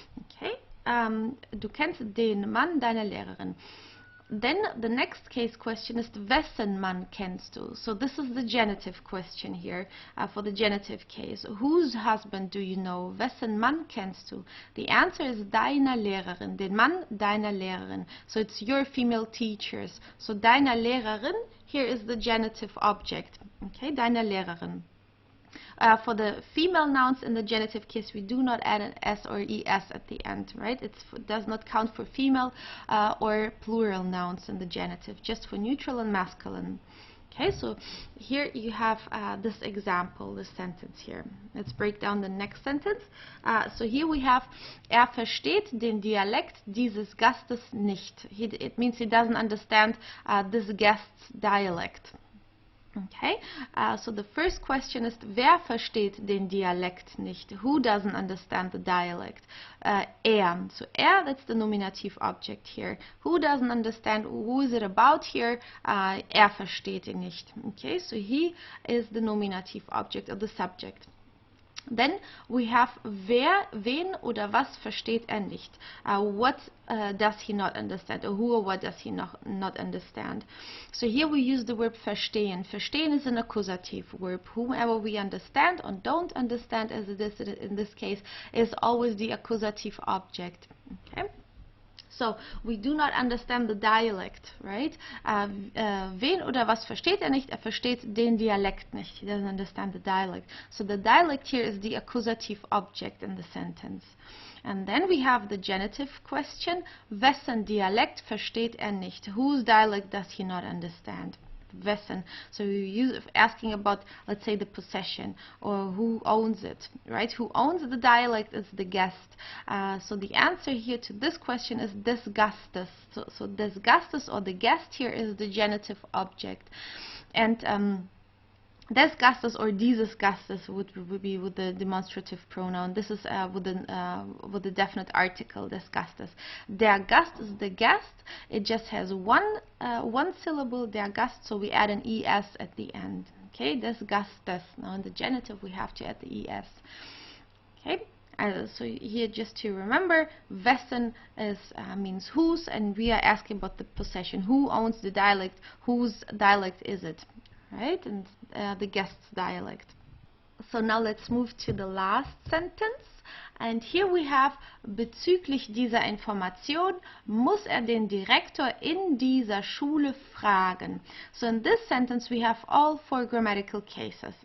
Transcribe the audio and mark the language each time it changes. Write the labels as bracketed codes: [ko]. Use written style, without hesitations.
[de] Okay, du kennst den Mann deiner Lehrerin. [en] Then the next case question is [de] wessen Mann kennst du? [en] So this is the genitive question here for the genitive case. Whose husband do you know? [de] Wessen Mann kennst du? [en] The answer is [de] deiner Lehrerin, den Mann deiner Lehrerin. [en] So it's your female teachers. So deiner Lehrerin here is the genitive object. Okay, deiner Lehrerin. For the female nouns in the genitive case, we do not add an s or es at the end, right? It does not count for female or plural nouns in the genitive, just for neutral and masculine. Okay, so here you have this example, this sentence here. Let's break down the next sentence. So here we have, [de] versteht den Dialekt dieses Gastes nicht. [en] It means he doesn't understand this guest's dialect. Okay, so the first question is, [de] wer versteht den Dialekt nicht? [en] Who doesn't understand the dialect? So that's the nominative object here. Who doesn't understand? Who is it about here? [de] Versteht ihn nicht. [en] Okay, so he is the nominative object or the subject. Then we have [de] wen oder was versteht nicht? [en] What does he not understand? Or who or what does he not understand? So here we use the verb verstehen. Verstehen is an accusative verb. Whomever we understand or don't understand, as it is in this case, is always the accusative object. Okay? So we do not understand the dialect, right? [de] Wen oder was versteht nicht? Versteht den Dialekt nicht. [en] He doesn't understand the dialect. So the dialect here is the accusative object in the sentence. And then we have the genitive question. [de] Wessen Dialekt versteht nicht? [en] Whose dialect does he not understand? [de] Wessen. [en] So we use asking about, let's say, the possession or who owns it, right? Who owns the dialect is the guest. So the answer here to this question is [de] des Gastes. [en] So des Gastes or the guest here is the genitive object. And Des Gastes or dieses Gastes would be with the demonstrative pronoun. This is with the definite article, des Gastes. Der Gast is the guest. It just has one syllable, der Gast, so we add an es at the end. Okay, des Gastes. Now in the genitive we have to add the es. Okay. So here, just to remember, wessen is means whose, and we are asking about the possession. Who owns the dialect? Whose dialect is it? Right, and the guest's dialect. So now let's move to the last sentence. And here we have, [de] bezüglich dieser Information muss den Direktor in dieser Schule fragen. [en] So in this sentence we have all 4 grammatical cases.